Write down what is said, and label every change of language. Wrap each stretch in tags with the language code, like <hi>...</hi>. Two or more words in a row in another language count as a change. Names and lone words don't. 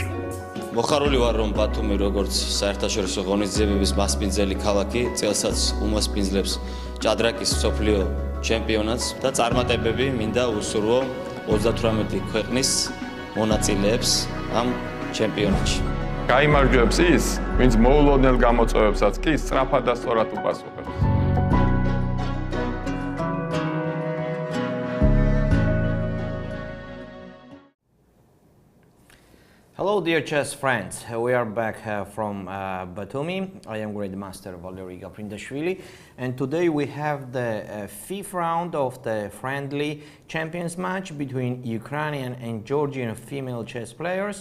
<ka>მოხარული ვარ, რომ ბათუმი როგორც საერთაშორისო ღონისძიებების მასპინძელი ქალაქი წელსაც უმასპინძლებს ჭადრაკის მსოფლიო ჩემპიონატს და წარმატებები მინდა უსურვო 38 ქვეყნის მონაწილეებს ამ ჩემპიონატში. გაიმარჯვებს ის, ვინც მოულოდნელ გამოწვევებსაც კი სწრაფად და სწორად უპასუხებს.</ka> <en>Hello dear chess friends, we are back from Batumi. I am Grandmaster Valeri Gaprindashvili, and today we have the fifth round of the friendly champions match between Ukrainian and Georgian female chess players.</en>